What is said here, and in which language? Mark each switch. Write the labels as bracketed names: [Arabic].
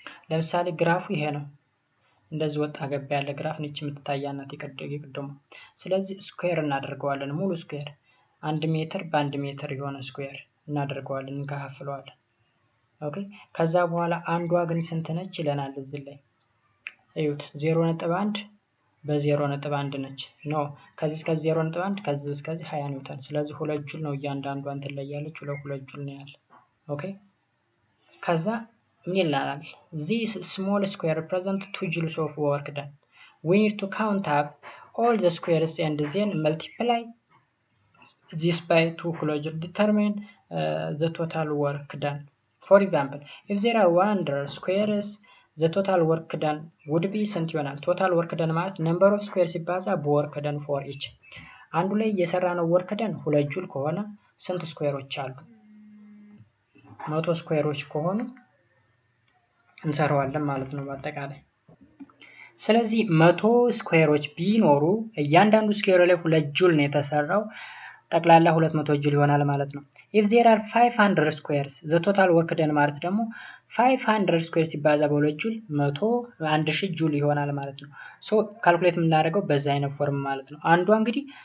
[Amharic] ለምሳሌ ግራፉ ይሄ ነው፣ እንደዚህ ወጣ ገባ ያለ ግራፍ ነች የምትታያናት ይቀደሙ። ስለዚህ ስኩዌር እናደርገዋለን። ሙሉ ስኩዌር 1 ሜትር በ1 ሜትር የሆነ ስኩዌር እናደርገዋለን፣ እንከፋፍለዋለን። ኦኬ ከዛ በኋላ አንዷ ግን ስንት ነች ይለናል እዚህ ላይ እዩት። 0.1 በ0.1 ነች። ኖ ከዚህ እስከ 0.1 ከዚህ እስከዚህ 20 ኒውተን። ስለዚህ 2 ጁል ነው እያንዳንዷ እንትን ላይ ያለች 2 ጁል ነው ያለ። ኦኬ ከዛ ምን ይላል? [English] This small square represents 2 joules of work done. We need to count up all the squares and then multiply this by 2 closure determine the total work done. For example, if there are 100 squares, the total work done would be [Amharic] ስንት ይሆናል? [English] total work done [Amharic] ማለት [English] number of squares [Amharic] ሲባዛ በwork done [English] for each። [Amharic] አንዱ ላይ የሰራነው work done 2 ጁል ከሆነ ስንት ስኩዌሮች አሉ? 100 ስኩዌሮች ከሆኑ እንሰራዋለን ማለት ነው በአጠቃላይ። ስለዚህ 100 ስኩዌሮች ቢኖሩ እያንዳንዱ ስኩዌር ላይ 2 ጁል ነው የተሰራው። ጠቅላላ 200 ጁል ይሆናል ማለት ነው። [English] if there are 500 squares the total work done [Amharic] ማለት ደግሞ 500 ስኩዌር ሲባዛ በ2 ጁል 1000 ጁል ይሆናል ማለት ነው። ሶ ካልኩሌት የምናደርገው በዛ አይነት ፎርም ማለት ነው። አንዷ እንግዲህ